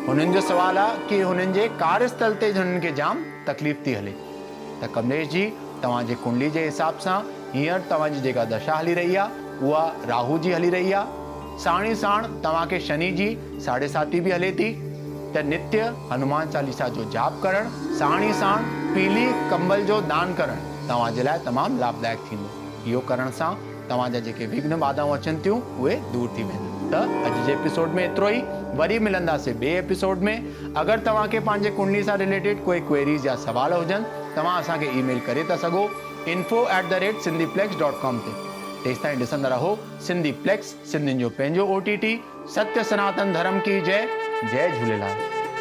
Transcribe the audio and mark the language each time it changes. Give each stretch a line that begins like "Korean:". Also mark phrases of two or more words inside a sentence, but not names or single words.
Sindhi: हुननि जो सवाल आहे कि हुननि जे कार्यस्थल ते हुननि खे जाम तकलीफ़ थी हले। त कमलेश जी, तव्हांजे कुंडली जे हिसाब सां हींअर तव्हांजी जेका दशा हली रही आहे उहा राहु जी हली रही आहे। साणी साण तव्हांखे शनि जी 7.5 बि हले थी। त नित्य हनुमान चालीसा जो जाप करणु, साणी साण पीली कंबल जो दान करणु तव्हांजे लाइ तमामु लाभदायक थींदो। इहो करण सां तव्हांजा जेके विघ्न बाधाऊं अचनि थियूं उहे दूर थी वेंदियूं। त अॼु जे एपिसोड में एतिरो ई। वरी मिलंदासीं ॿिए एपिसोड में। अगरि तव्हांखे पंहिंजे कुंडली सां रिलेटेड कोई क्वेरीज़ या सवाल हुजनि, तव्हां असांखे ईमेल करे था सघो info@sindhiplex.com ते। तेसि ताईं ॾिसंदा रहो सिंधी प्लेक्स, सिंधियुनि जो पंहिंजो OTT।
Hindi: सत्य सनातन धर्म की जय। जय झूलेलाल।